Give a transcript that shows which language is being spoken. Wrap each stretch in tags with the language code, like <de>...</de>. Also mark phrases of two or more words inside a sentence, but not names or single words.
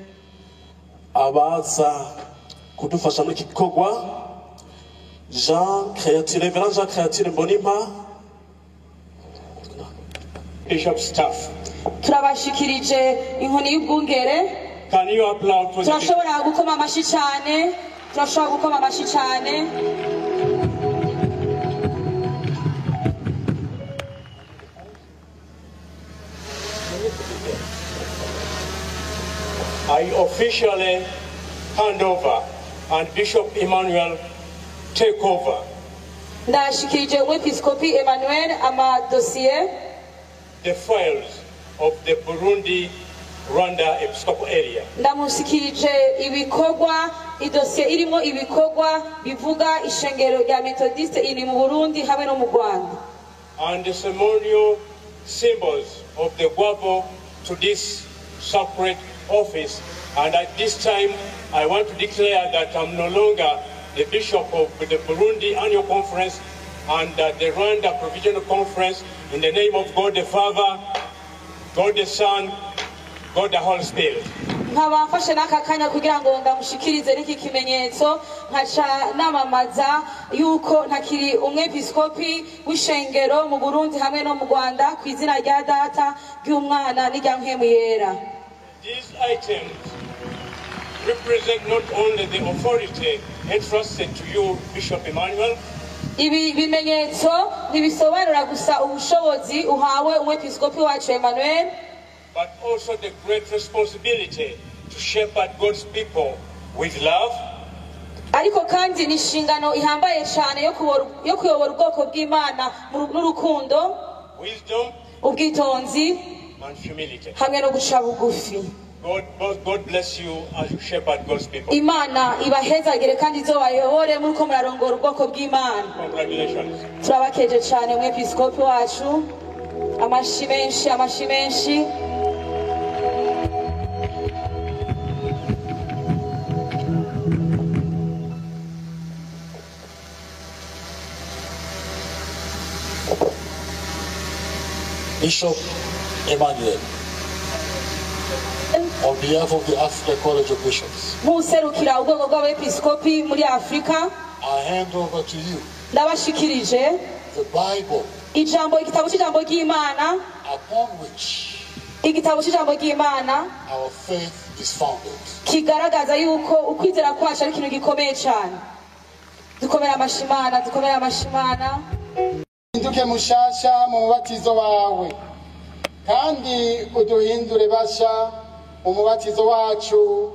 <rn>abaza kudufasha muri iki gikorwa.</rn> <en>Reverend Jean Créature Mbonimpa, Bishop Staff.</en> <rn>Turabashikirije inkoni y'ubwungere.</rn> <en>Can you applaud for the</en> <rn>Turashobora gukoma amashi cyane. Turashobora gukoma amashi cyane.</rn> <en>I officially hand over and Bishop Emmanuel take over.</en> <rn>Ndashikirije Umwepiskopi Emmanuel amadosiye,</rn> <en>the files of the Burundi Rwanda Episcopal area.</en> <rn>Ndamushikirije ibikorwa, idosiye irimo ibikorwa bivuga ishengero rya Methodiste iri mu Burundi hamwe no mu Rwanda.</rn> <en>And the ceremonial symbols of the guavo to this sacred office. And at this time, I want to declare that I'm no longer the bishop of the Burundi Annual Conference and the Rwanda Provisional Conference, in the name of God the Father, God the Son, God the Holy Spirit.</en> <rn>nkabafashe n'aka kanya kugira ngo ndamushikirize n'iki kimenyetso nkaca namamaza yuko ntakiri umwepiskopi w'ishengero mu Burundi hamwe no mu Rwanda ku izina rya Data ry'Umwana n'irya Mpwemu Yera.</rn> <en>These items represent not only the authority entrusted to you, Bishop Emmanuel,</en> <rn>ibi bimenyetso ntibisobanura gusa ubushobozi uhawe umwepiskopi wacu Emmanuel,</rn> <en>but also the great responsibility to shepherd God's people with love,</en> <rn>ariko kandi ni inshingano ihambaye cyane yo kuyobora ubwoko bw'Imana n'urukundo,</rn> <en>wisdom,</en> <rn>ubwitonzi</rn> <en>and humility.</en> <rn>hamwe no guca bugufi.</rn> <en>God bless you as you shepherd God's people.</en> <rn>Imana ibahezagire kandi izobayobore muriko murarongora ubwoko bw'Imana.</rn> <en>Congratulations.</en> <rn>Turabakeje cyane umwepiskopi wacu, amashi menshi, amashi menshi.</rn> <en>Bishop Emmanuel, on behalf of the Africa College of Bishops,</en> <rn>Muserukira ubwoko bw'abepiskopi muri Afrika,</rn> <en>I hand over to you</en> <rn>ndabashikirije</rn> <en>the Bible</en> <rn>igitabo cy'ijambo ry'Imana,</rn> <en>upon which</en> <rn>igitabo cy'ijambo ry'Imana</rn> <en>our faith is founded.</en> <rn>kigaragaza yuko ukwizera kwacu ari ikintu gikomeye cyane. Dukomere amashimana, dukomere amashimana. Hinduke mushasha mu mubatizo wawe kandi uduhindure basha mu mubatizo wacu.</rn>